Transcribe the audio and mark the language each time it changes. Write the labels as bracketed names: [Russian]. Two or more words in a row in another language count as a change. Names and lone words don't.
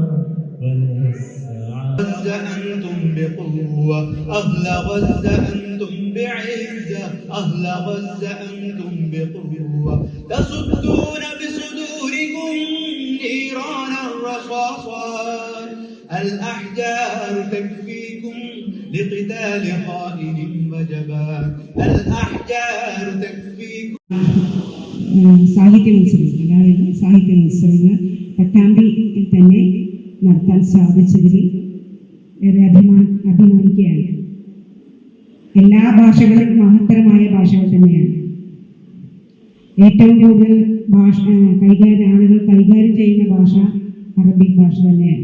[Arabic] ونسعى غزة أنتم بقوة أهل غزة أنتم بعزة أهل غزة أنتم بقوة تصدون بصدوركم نيران الرصاصات الأحجار تكفيكم لقتال خائن وجبان الأحجار تكفيكم. [Malayalam] സാഹിത്യ മത്സരം, അതായത് സാഹിത്യ മത്സരങ്ങൾ പട്ടാമ്പിയിൽ തന്നെ നടത്താൻ സാധിച്ചതിൽ ഏറെ അഭിമാനിക്കുകയാണ്. എല്ലാ ഭാഷകളും മഹത്തരമായ ഭാഷകൾ തന്നെയാണ്. ഏറ്റവും കൂടുതൽ ആളുകൾ കൈകാര്യം ചെയ്യുന്ന ഭാഷ അറബിക് ഭാഷ തന്നെയാണ്.